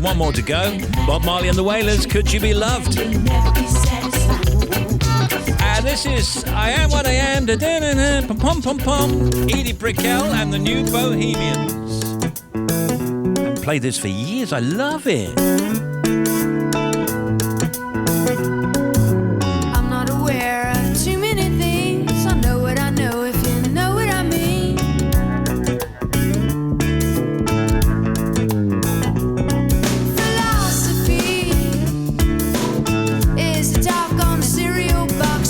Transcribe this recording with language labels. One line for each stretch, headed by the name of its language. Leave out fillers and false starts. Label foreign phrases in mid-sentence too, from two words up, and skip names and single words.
English: One more to go. Bob Marley and the Wailers, Could You Be Loved? And this is I Am What I Am, da-da-da-da, pom-pom-pom-pom, Edie Brickell and the New Bohemians. I've played this for years, I love it. I'm not aware of too many things. I know what I know, if you know what I mean. Philosophy is the talk on the cereal box.